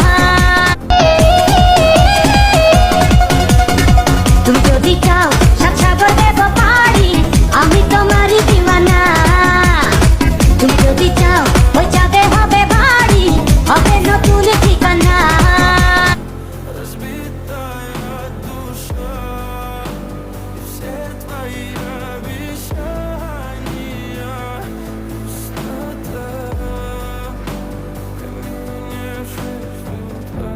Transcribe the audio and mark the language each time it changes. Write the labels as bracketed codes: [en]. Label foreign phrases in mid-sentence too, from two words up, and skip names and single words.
[bn] তুমি যদি চাও সাত সাগর দেব পারি, আমি তোমারই দিওয়ানা। তুমি যদি চাও ওই চাঁদে হবে বাড়ি, হবে নতুন ঠিকানা। [ru] Разбитая душа, и все твои обещания, пустота в камине в 6 утра.